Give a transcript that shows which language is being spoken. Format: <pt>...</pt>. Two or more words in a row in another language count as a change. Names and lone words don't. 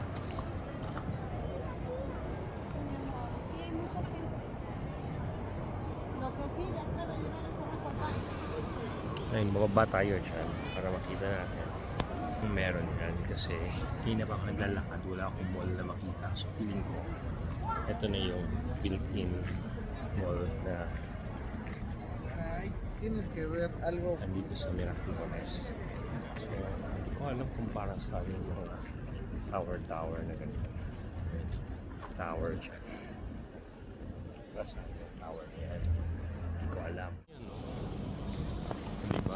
<tl>Ayun, bababa tayo dyan para makita natin kung meron yan kasi hindi na bang naglalakad, wala akong mall na makita. So feeling ko, ito na yung</tl> <en>built-in mall</en> <tl>na</tl> <es>Tienes que ver algo.</es> <tl>andito sa Miraflores. So, hindi ko alam kung parang sa amin yung mga tower na ganito. Tower dyan. Basta yung tower na yan. Hindi ko alam. Yan o. Diba?</tl>